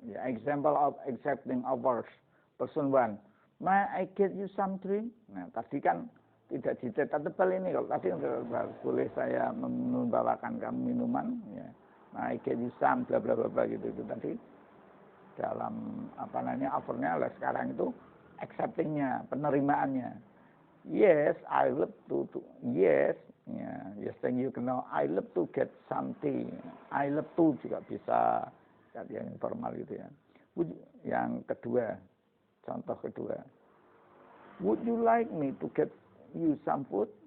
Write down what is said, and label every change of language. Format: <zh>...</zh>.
<en>Ya, example of accepting offers. Person 1, may I get you some drink?</en> <id>Nah, tadi kan tidak dicetak tebal ini. Kalau tadi boleh saya membawakan kamu minuman, ya.</id> <en>May I get you some, bla bla bla gitu.</en> <id>Itu tadi dalam offernya. Sekarang itu acceptingnya, penerimaannya.</id> <en>Yes, I love to yes. Ya, yes, thank you. I love to get something.</en> <id>I love to juga bisa, yang informal gitu ya. Yang kedua, contoh kedua.</id> <en>Would you like me to get you some food?</en>